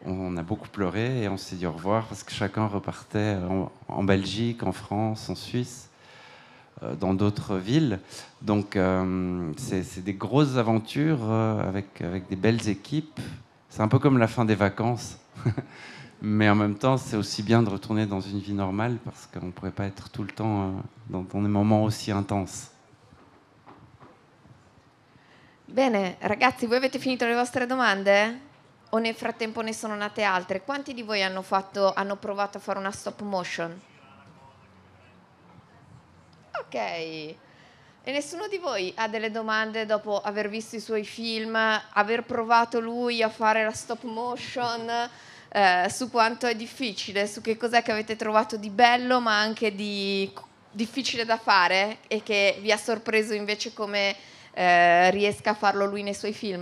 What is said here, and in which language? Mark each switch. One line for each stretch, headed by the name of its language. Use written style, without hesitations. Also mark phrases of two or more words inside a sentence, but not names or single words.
French: on a beaucoup pleuré et on s'est dit au revoir parce que chacun repartait en Belgique, en France, en Suisse, dans d'autres villes. Donc c'est des grosses aventures avec des belles équipes. C'est un peu comme la fin des vacances. Mais en même temps, c'est aussi bien de retourner dans une vie normale parce qu'on ne pourrait pas être tout le temps dans des moments aussi intenses.
Italian: Bene, ragazzi, voi avete finito le vostre domande? O nel frattempo ne sono nate altre? Quanti di voi hanno provato a fare una
English: stop motion?
Italian: Ok. E nessuno di voi ha delle domande dopo aver visto i suoi film, aver provato lui a fare la
English: stop motion,
Italian: su quanto è difficile, su che cos'è che avete trovato di bello ma anche di difficile da fare e che vi ha sorpreso invece come riesca a farlo lui nei suoi film?